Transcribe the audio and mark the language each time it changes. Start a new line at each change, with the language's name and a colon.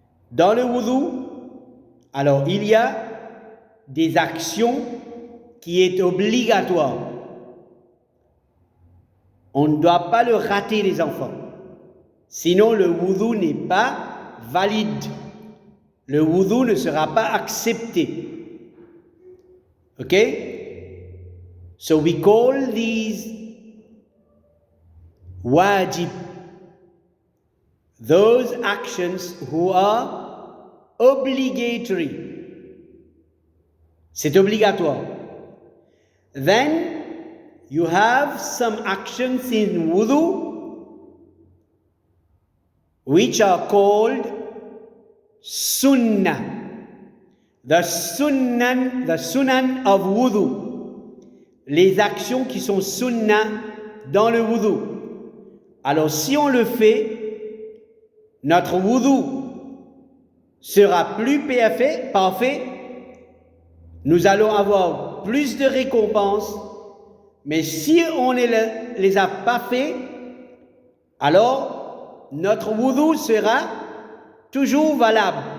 French: Dans le wudu, alors il y a des actions qui est obligatoire. On ne doit pas le rater, les enfants. Sinon, le wudu n'est pas valide. Le wudu ne sera pas accepté.
English: Okay? So we call these wajib, those actions who are obligatory.
French: C'est obligatoire.
English: Then you have some actions in wudu which are called sunnah. The sunan of wudu.
French: Les actions qui sont sunnah dans le wudu. Alors si on le fait, notre wudu sera plus parfait. Nous allons avoir plus de récompenses. Mais si on ne les a pas fait, alors notre wudu sera toujours valable.